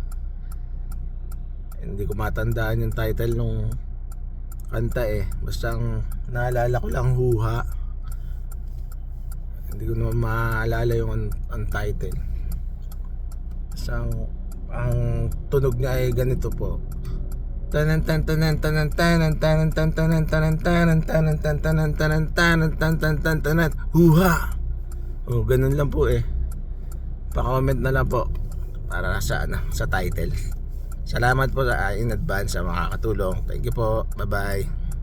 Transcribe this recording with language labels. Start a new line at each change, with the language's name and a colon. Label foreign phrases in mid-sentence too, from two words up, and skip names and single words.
Filipino: Hindi ko matandaan yung title nung kanta Basta ang naalala ko lang Huha. Hindi ko naman maalala yung ang title. Basta ang tunog niya ay ganito po. Tanan tan tanan tanan tanan tanan tan tanan tanan tanan tanan tan tanan tanan tanan tan tan tan tanan Huha. Ganun lang po Pa-comment na lang po para sa sa title. Salamat po
English: in advance
Filipino: sa mga katulong.
English: Thank you po. Bye-bye.